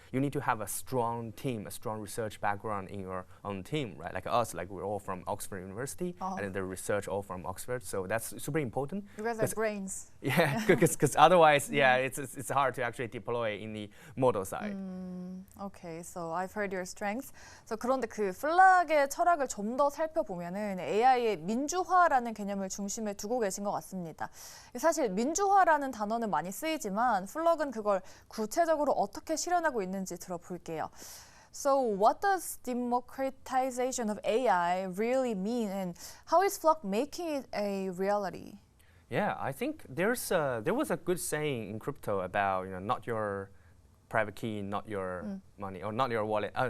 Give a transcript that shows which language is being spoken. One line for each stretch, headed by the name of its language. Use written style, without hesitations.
English: You need to have a strong team, a strong research background in your own team, right? Like us, like we're all from Oxford University, and the research all from Oxford, so that's super important. You guys are brains. Yeah, because otherwise, yeah, it's hard to actually deploy in the model side. Okay, so I've heard your strengths.
Korean: So 그런데 그 플락의 철학을 좀 더 살펴보면은 AI의 민주화라는 개념을 중심에 두고 계신 것 같습니다. 사실 민주화라는 단어는 많이 쓰이지만 플럭은 그걸 구체적으로 어떻게 실현하고 있는지 들어볼게요.
English: So what does democratization of AI really mean and how is FLock making it a reality? Yeah, I think there was a good saying in crypto about not your private key, not your money, or not your wallet.